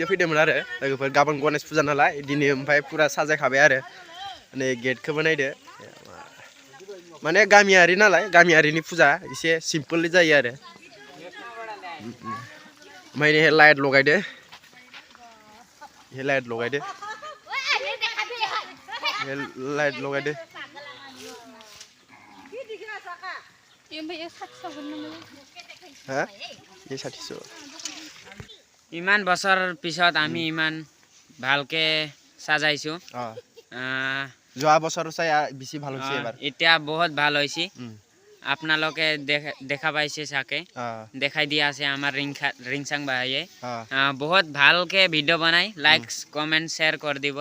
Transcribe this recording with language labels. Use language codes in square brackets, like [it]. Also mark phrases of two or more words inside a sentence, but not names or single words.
[brx] फैदोंमोन आरो लोगोफोर गाबोन गणेश फुजा नालाय दिनै ओमफ्राय फुरा साजायखाबाय आरो माने गेटखौबो नायदो माने गामियारि नालाय गामियारिनि फुजा एसे सिम्पोल जायो आरो ओमफ्राय नै लाइट लगायदो लाइट लगायदो हा ये 600 [as] ইমান বছৰ পিছত আমি ইমান ভালকে সাজাইছো যোৱা বছৰ চাই বেছি ভাল হৈছে এবাৰ এতিয়া বহুত ভাল হৈছে আপোনালোকে দেখা পাইছে চাকে দেখাই দিয়া আছে আমাৰ ৰিংচাং ভাইয়ে বহুত ভালকে ভিডিও বনাই [en] likes comment share [as] কৰি দিব